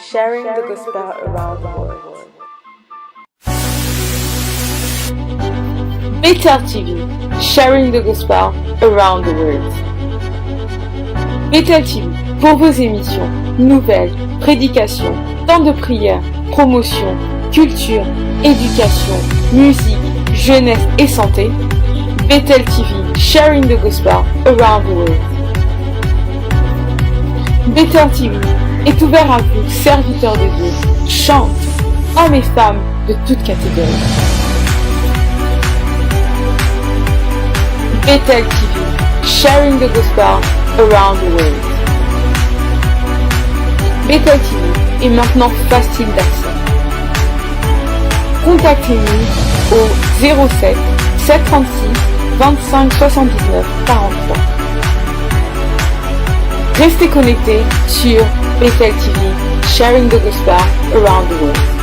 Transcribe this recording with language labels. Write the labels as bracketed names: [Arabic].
[English] sharing the gospel around the world. Bethel TV, sharing the gospel around the world. [French] Bethel TV, pour vos émissions, nouvelles, prédications, temps de prière, promotion, culture, éducation, musique, jeunesse et santé. [English] Bethel TV, sharing the gospel around the world. [French] Bethel TV est ouvert à vous, serviteurs de Dieu, chante, hommes et femmes de toutes catégories. [English] Bethel TV, sharing the gospel around the world. [French] Bethel TV est maintenant facile d'accès. Contactez-nous au 07 736 25 79 43. Restez connectés sur [English] Bethel TV, sharing the gospel around the world.